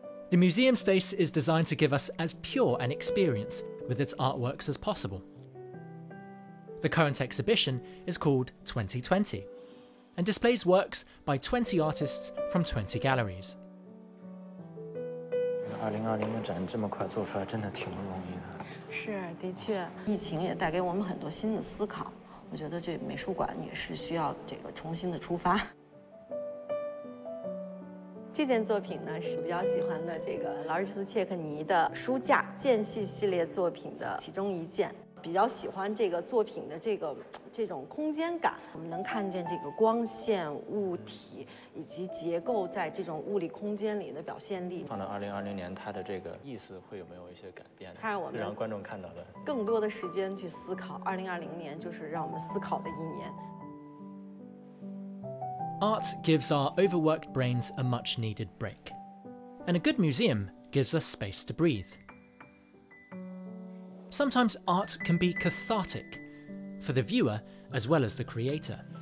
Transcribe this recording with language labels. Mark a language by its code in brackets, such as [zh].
[en] The museum space is designed to give us as pure an experience with its artworks as possible. The current exhibition is called 2020 and displays works by 20 artists from 20 galleries. [zh] 2020的展这么快做出来，真的挺不容易的。是，的确，疫情也带给我们很多新的思考。我觉得这美术馆也是需要这个重新的出发。这件作品呢是比较喜欢的这个劳尔斯切克尼的书架间隙系列作品的其中一件。比较喜欢这个作品的这种空间感，我们能看见这个光线、物体以及结构在这种物理空间里的表现力。放到2020年，它的这个意思会有没有一些改变？它让我们让观众看到的更多的时间去思考。 2020年就是让我们思考的一年。 [en] Art gives our overworked brains a much-needed break, and a good museum gives us space to breathe. Sometimes art can be cathartic, for the viewer as well as the creator.